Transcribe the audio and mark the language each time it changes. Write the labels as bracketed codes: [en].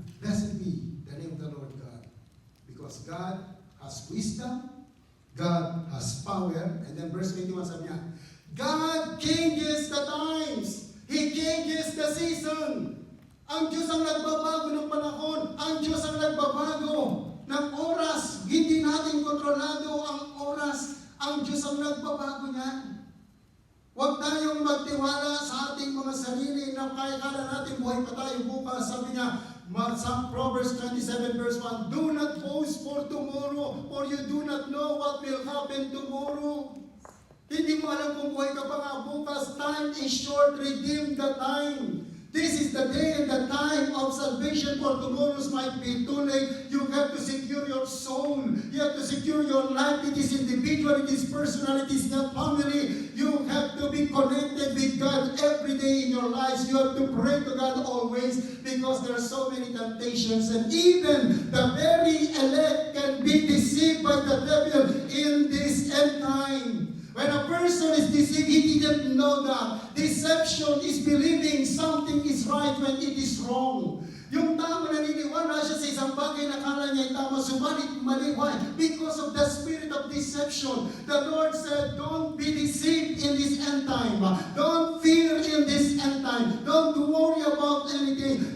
[en] Blessed be the name of the Lord God. Because God has wisdom, God has power, and then verse 21 sabi niya, God changes the times. He changes the season. [tl] Ang Diyos ang nagbabago ng panahon. Ang Diyos ang nagbabago ng oras. Hindi natin kontrolado ang oras. Ang Diyos ang nagbabago niyan. Huwag tayong magtiwala sa ating mga sarili na kaya natin buhay pa tayo bukas. Sabi niya, sa [en] Proverbs 27 verse 1, do not boast for tomorrow, for you do not know what will happen tomorrow. [tl] Hindi mo alam kung buhay ka pa nga bukas. [en] Time is short. Redeem the time. This is the day and the time of salvation, for tomorrow's might be too late. You have to secure your soul. You have to secure your life. It is individual, it is personal, it is not family. You have to be connected with God every day in your lives. You have to pray to God always, because there are so many temptations. And even the very elect can be deceived by the devil in this end time. When a person is deceived, he didn't know that. Deception is believing something is right when it is wrong. [tl] Yung tao naniniwala siya sa isang bagay na kala niya ay tama, subalit mali. [en] Why? Because of the spirit of deception. The Lord said, don't be deceived in this end time. Don't fear in this end time. Don't worry about anything.